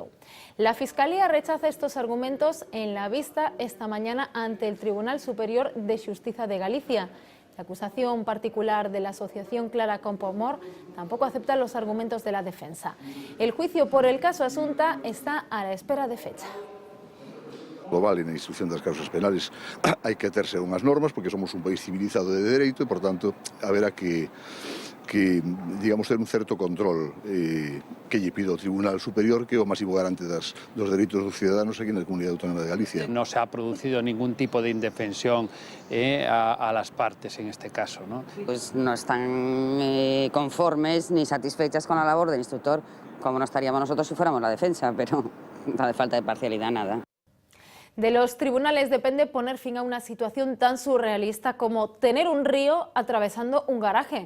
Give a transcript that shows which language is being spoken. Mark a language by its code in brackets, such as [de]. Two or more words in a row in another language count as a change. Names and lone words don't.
[es] La Fiscalía rechaza estos argumentos en la vista esta mañana ante el Tribunal Superior de Xustiza de Galicia. La acusación particular de la asociación Clara Campoamor tampoco acepta los argumentos de la defensa. El juicio por el caso Asunta está a la espera de fecha. [gl] Global e na instrucción das causas penales hai que terse unhas normas porque somos un país civilizado de dereito e, por tanto, haberá que digamos, ter un certo control que lle pido ao Tribunal Superior, que é o máximo garante dos dereitos dos ciudadanos aquí na Comunidade Autónoma de Galicia. [es] No se ha producido ningún tipo de indefensión a las partes en este caso, ¿no? Pues no están conformes ni satisfechas con la labor del instructor, como no estaríamos nosotros si fuéramos la defensa, pero no hace falta de parcialidad nada. De los tribunales depende poner fin a una situación tan surrealista como tener un río atravesando un garaje.